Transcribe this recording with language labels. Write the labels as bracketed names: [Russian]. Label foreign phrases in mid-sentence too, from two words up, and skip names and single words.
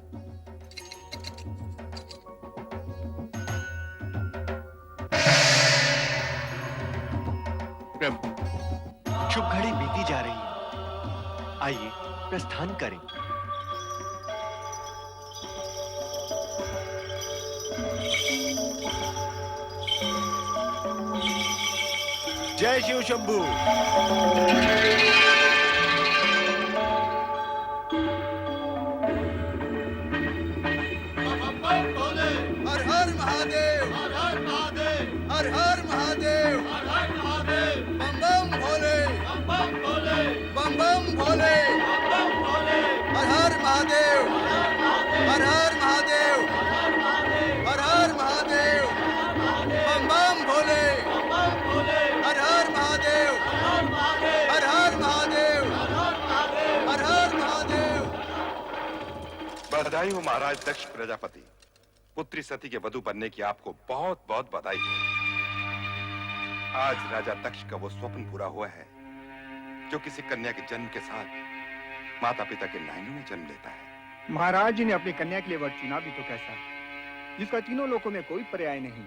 [Hindi] प्रभु, शुभ घड़ी बीती जा रही है, आइए प्रस्थान करें। जय शिव शंभू। हर हर महादेव, हर हर महादेव, हर हर महादेव, हर हर महादेव, बम बम भोले, बम बम भोले, बम बम भोले, बम बम भोले, हर हर महादेव, हर हर महादेव, हर हर महादेव, बम बम भोले, बम बम भोले, हर हर महादेव, हर हर महादेव, हर हर महादेव। बधाई हो महाराज दक्ष प्रजापति, पुत्री सती के वधू बनने की आपको बहुत बहुत बधाई हो। आज राजा दक्ष का वो स्वप्न पूरा हुआ है जो किसी कन्या के जन्म के साथ माता पिता के लाइनों में जन्म लेता है। महाराज जी ने अपनी कन्या के लिए वर चुना भी तो कैसा, जिसका तीनों लोकों में कोई पर्याय नहीं।